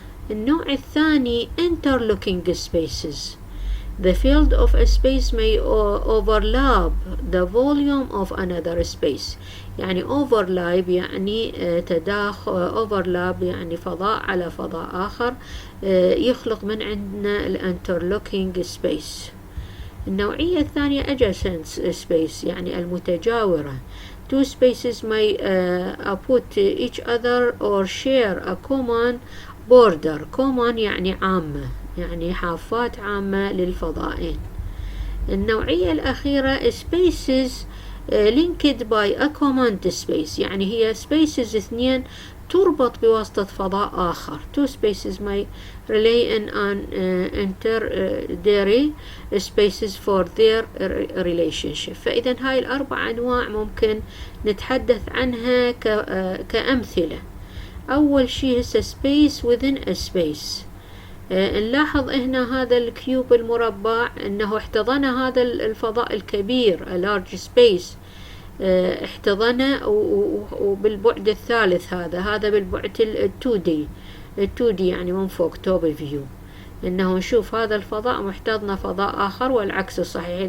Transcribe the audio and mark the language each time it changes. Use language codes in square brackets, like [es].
[ar] النوع الثاني interlocking spaces. [en] The field of a space may overlap the volume of another space. [ar] يعني overlap يعني overlap يعني فضاء على فضاء آخر، يخلق من عندنا interlocking space. النوعية الثانية adjacent space، يعني المتجاورة. [en] Two spaces may put each other or share a common border. [ar] common يعني عامة، يعني حافات عامة للفضائين. النوعية الأخيرة [en] spaces linked by a common space، [ar] يعني هي [en] spaces 2 [ar] تربط بواسطة فضاء آخر. [en] Two spaces may rely on intermediary spaces for their relationship. [ar] فإذا هاي الأربع أنواع ممكن نتحدث عنها كأمثلة. أول شيء هسه [en] space within a space. [ar] نلاحظ هنا هذا الكيوب المربع أنه احتضن هذا الفضاء الكبير [en] a large space، [ar] احتضنه وبالبعد الثالث هذا بالبعد 2D يعني من فوق توب فيو، انه نشوف هذا الفضاء محتضن فضاء اخر، والعكس صحيح.